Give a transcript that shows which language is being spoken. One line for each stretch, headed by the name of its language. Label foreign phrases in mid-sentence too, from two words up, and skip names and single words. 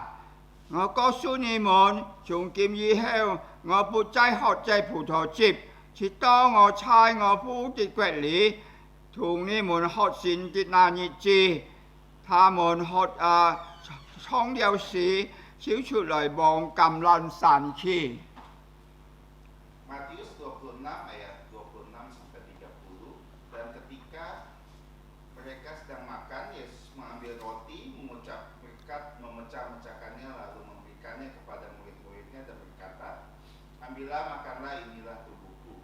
Chinese: 我告訴你們，從今以後，我不再喝這葡萄汁。直到我在我父的國裡，同你們喝新的那日子。他們沖了時，就出來往橄欖山去。
Indonesian: Matius 26 ayat 26 sampai 30. Dan ketika mereka sedang makan, Yesus mengambil roti, mengucap berkat, memecah-mecahkannya, lalu memberikannya kepada murid-muridnya dan berkata, ambillah, makanlah, inilah tubuhku.